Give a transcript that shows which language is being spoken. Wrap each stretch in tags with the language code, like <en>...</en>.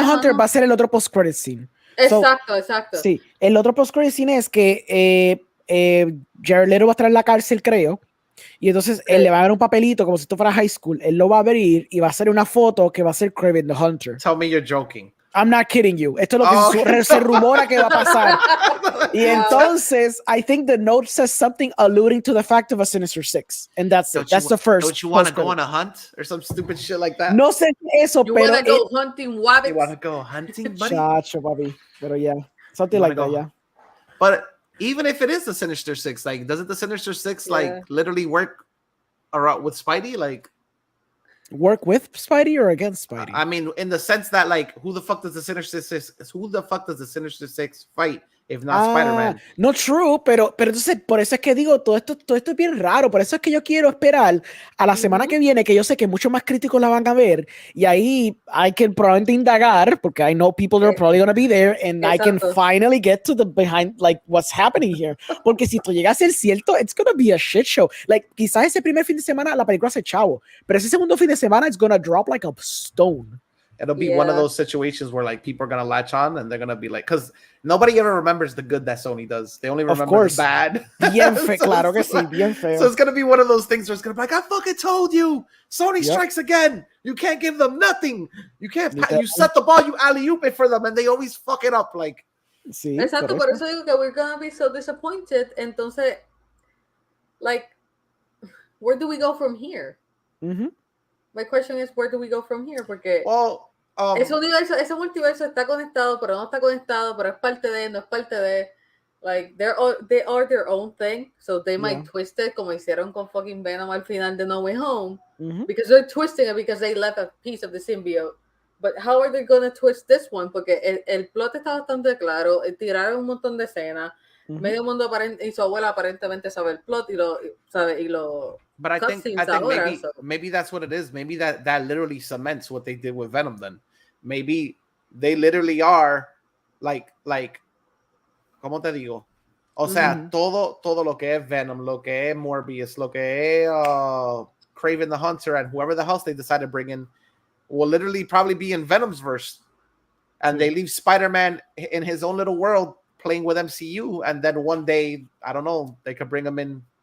<es>the Hunter va a ser el otro post-credit scene. Exacto. Sí, el otro post-credit scene es que Jared Leto va a estar en la cárcel, creo, Y entonces él le va a dar un papelito como si esto fuera high school. Él lo va a abrir y va a hacer una foto que va a ser Kraven the Hunter.</es> <en>Tell me you're joking. I'm not kidding you.</en> <es>Esto es lo que</es> <en>Okay.</en> <es>se rumora que va a pasar.</es> <en>Y entonces, I think the note says something alluding to the fact of a Sinister Six. And that's it. That's the first. Don't you want to go on a hunt or some stupid shit like that?</en> <es>No sé eso,</es> <en>You</en> <es>pero...</es> <en>wanna go hunting wabbits? You want to go hunting, buddy?</en> <es>Chacho, papi. Pero yeah. Something</es> <en>You like wanna that, go- yeah. But even if it is the Sinister Six, like, doesn't the Sinister Six like literally work around with Spidey? Like, Work with Spidey or against Spidey? I mean, in the sense that, like, who the fuck does the Sinister Six fight if not Spider-Man?</en> <es>No, true, pero entonces por eso es que digo, todo esto es bien raro, por eso es que yo quiero esperar a la semana que viene, que yo sé que muchos más críticos la van a ver, y ahí hay que probablemente indagar, porque</es> <en>I know people that are probably going to be there, and I can finally get to the behind, like, what's happening here,</en> <es>porque si esto llega a ser cierto,</es> <en>it's going to be a shit show.</en> <es>Like, quizás ese primer fin de semana la película hace chavo, pero ese segundo fin de semana</es> <en>it's going to drop like a stone. It'll be one of those situations where like people are gonna latch on and they're gonna be like, because nobody ever remembers the good that Sony does. They only remember the bad.</en> <es>Bien feo, claro que sí, bien feo.</es> <en>So it's gonna be one of those things where it's gonna be like, I fucking told you, Sony strikes again. You can't give them nothing. You can't. You set the ball, you alley-oop it for them, and they always fuck it up. Like,</en> <es>sí, exacto, por eso digo que</es> <en>we're gonna be so disappointed. Entonces, like, where do we go from here? My question is, where do we go from here?</en> <es>Porque ese universo, ese multiverso está conectado, pero no está conectado, pero es parte de, no es parte de.</es> <en>Like, they are their own thing, so they might twist it</en> <es>como hicieron con</es> <en>fucking Venom al final de No Way Home, because they're twisting it because they left a piece of the symbiote. But how are they going to twist this one?</en> <es>Porque el plot está bastante claro, tiraron un montón de escenas, medio mundo y su abuela aparentemente sabe el plot y lo</es> <en>But I think maybe that's what it is. Maybe that literally cements what they did with Venom. Then maybe they literally are like</en> <es>¿cómo te digo? O sea, todo lo que es Venom, lo que es Morbius, lo que es Kraven</es> <en>the Hunter, and whoever the else they decide to bring in will literally probably be in Venom's verse, and they leave Spider-Man in his own little world playing with MCU, and then one day, I don't know, they could bring him in.</en>